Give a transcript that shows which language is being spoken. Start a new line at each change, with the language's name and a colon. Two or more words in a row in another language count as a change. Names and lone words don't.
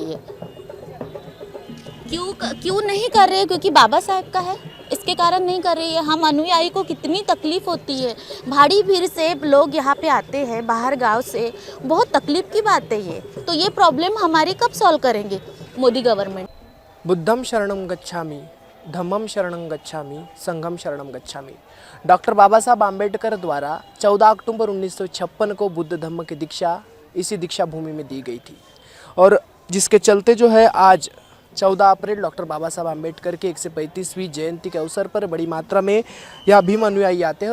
Hindi: ये क्यों नहीं कर रहे? क्योंकि बाबा साहब का है, इसके कारण नहीं कर रही है। हम अनुयायी को कितनी तकलीफ़ होती है, भारी भीड़ से लोग यहाँ पे आते हैं बाहर गांव से, बहुत तकलीफ़ की बात है ये। तो ये प्रॉब्लम हमारी कब सॉल्व करेंगे मोदी गवर्नमेंट?
Pali: बुद्धम शरणम गच्छामि, धम्मम शरणम गच्छामि, संघम शरणम गच्छामि।
Hindi: डॉक्टर बाबा साहब आम्बेडकर द्वारा 14 अक्टूबर 1956 को बुद्ध धम्म की दीक्षा इसी दीक्षा भूमि में दी गई थी, और जिसके चलते जो है आज 14 अप्रैल डॉक्टर बाबा साहब आम्बेडकर के 135वीं जयंती के अवसर पर बड़ी मात्रा में यह भीम अनुयायी आते हैं।